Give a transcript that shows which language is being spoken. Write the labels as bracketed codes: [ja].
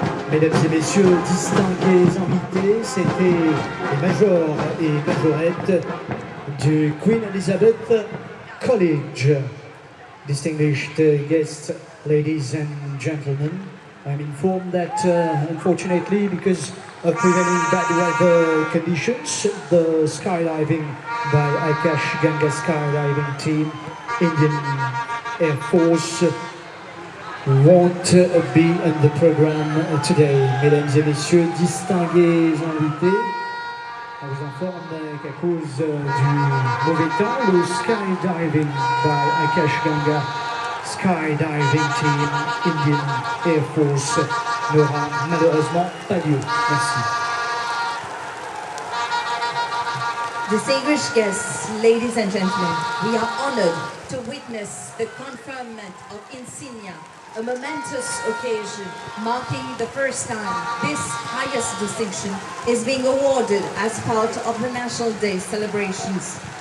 [fr] Mesdames et messieurs, distingués invités, c'était les majors et majorettes du Queen Elizabeth College. [en] Distinguished guests, ladies and gentlemen, I'm informed that unfortunately, because of prevailing bad weather conditions, the skydiving by Akash Ganga skydiving team, Indian Air Force, won't be on the program today. [fr] Mesdames et messieurs, distingués invités, on vous informe qu'à cause du mauvais temps, le skydiving by Akash Ganga skydiving team, Indian Air Force, n'aura malheureusement pas lieu. Merci. [en] Distinguished guests, ladies and gentlemen, we are honored to witness the conferment of insignia, a momentous occasion marking the first time this highest distinction is being awarded as part of the National Day celebrations.